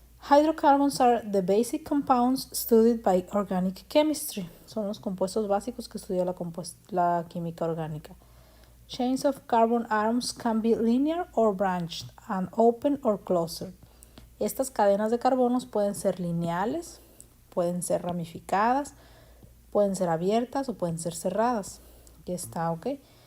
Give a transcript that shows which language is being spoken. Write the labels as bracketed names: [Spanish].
[English] Hydrocarbons are the basic compounds studied by organic chemistry. [Spanish] Son los compuestos básicos que estudia la química orgánica. [English] Chains of carbon atoms can be linear or branched and open or closed. [Spanish] Estas cadenas de carbonos pueden ser lineales, pueden ser ramificadas, pueden ser abiertas o pueden ser cerradas. Aquí está, ¿ok?